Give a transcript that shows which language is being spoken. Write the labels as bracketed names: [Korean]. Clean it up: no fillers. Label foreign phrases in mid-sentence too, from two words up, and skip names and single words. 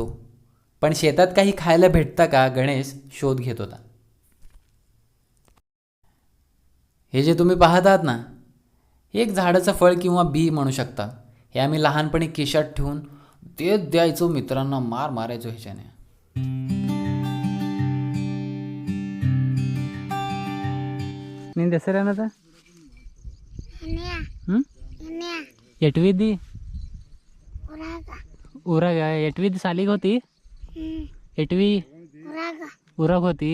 [Marathi] पण शेतात काही खायला भेटतं का गणेश शोध घेत होता. हे जे तुम्ही पाहत आहात ना, हे एक झाडाचं फळ किंवा बी म्हणू शकता. हे आम्ही लहानपणी खिशात ठेवून तेच द्यायचो मित्रांना, मारायचो ह्याच्याने. [Kannada] ನಿಂದು ಹೆಸರೇನದ? ಎಟ್ವಿದ್ದಿ ಊರಾಗ? ಎಟ್ವಿದ್ದಿ ಸಾಲಿಗೆ ಹೋತಿ? ಎಟ್ವಿ ಊರಾಗ ಹೋತಿ?